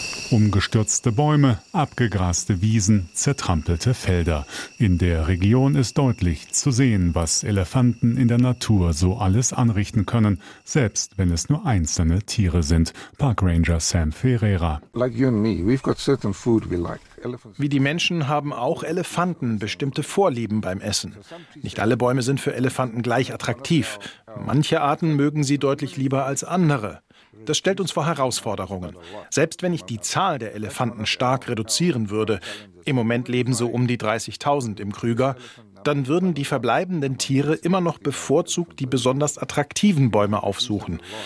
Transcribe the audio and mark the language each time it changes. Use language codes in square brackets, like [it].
[de] Umgestürzte Bäume, abgegraste Wiesen, zertrampelte Felder. In der Region ist deutlich zu sehen, was Elefanten in der Natur so alles anrichten können, selbst wenn es nur einzelne Tiere sind. Parkranger Sam Ferreira. [en] Like you and me, we've got certain food we like. [de] Wie die Menschen haben auch Elefanten bestimmte Vorlieben beim Essen. Nicht alle Bäume sind für Elefanten gleich attraktiv. Manche Arten mögen sie deutlich lieber als andere. Das stellt uns vor Herausforderungen. Selbst wenn ich die Zahl der Elefanten stark reduzieren würde, im Moment leben so um die 30.000 im Krüger, dann würden die verbleibenden Tiere immer noch bevorzugt die besonders attraktiven Bäume aufsuchen.